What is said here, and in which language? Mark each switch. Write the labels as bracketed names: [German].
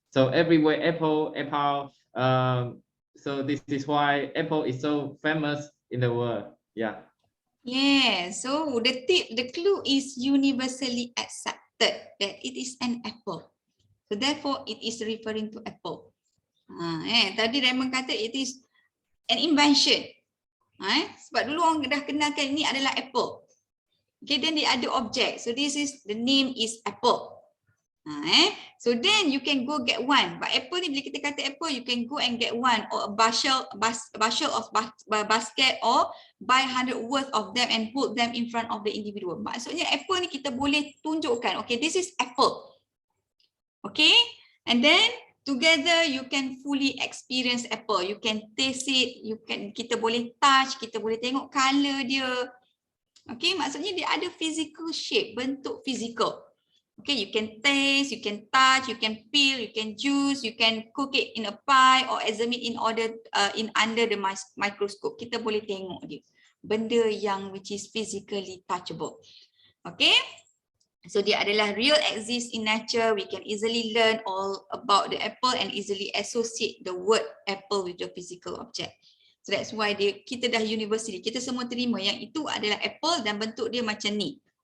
[English] So everywhere apple. So this is why apple is so famous in the world. Yeah. Yeah. So the clue is universally accepted that it is an apple. So therefore, it is referring to apple. [Malay] Tadi Raymond kata [English] it is an invention. [Malay] Sebab dulu orang dah kenalkan ini adalah apple. Okay, then dia ada objek. [English] So this is, the name is apple. So then you can go get one. But apple ni, [Malay] bila kita kata [English] apple, you can go and get one or a bushel of basket or buy 100 worth of them and put them in front of the individual. [Malay] Maksudnya apple ni kita boleh tunjukkan, [English] okay, this is apple. Okay, and then together you can fully experience apple. You can taste it, [Malay] kita boleh touch, kita boleh tengok color dia. Okay, maksudnya dia ada [English] physical shape, [Malay] bentuk physical. [English] Okay, you can taste, you can touch, you can peel, you can juice, you can cook it in a pie or examine in under the microscope. [Malay] Kita boleh tengok dia. benda yang [English] which is physically touchable. Okay, so [Malay] dia adalah [English] real exist in nature. We can easily learn all about the apple and easily associate the word apple with the physical object. So that's why [Malay] kita dah university, kita semua terima yang itu adalah apple dan bentuk dia macam ni.